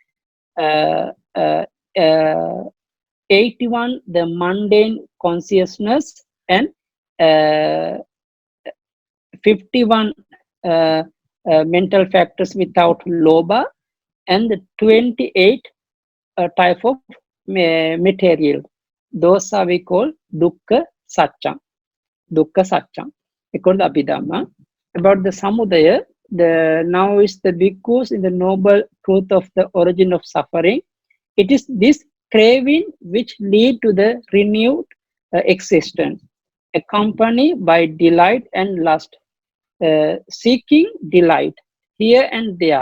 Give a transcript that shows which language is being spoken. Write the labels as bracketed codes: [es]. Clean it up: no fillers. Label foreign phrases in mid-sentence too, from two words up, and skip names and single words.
[en] 81, the mundane consciousness, and 51 mental factors without lobha, and the 28 type of material. Those are we call [pi] dukkha saccang. Dukkha saccang. [en] According to Abhidhamma. About the samudaya, now is the bhikkhus in the noble truth of the origin of suffering. It is this craving which lead to the renewed existence, accompanied by delight and lust, seeking delight here and there.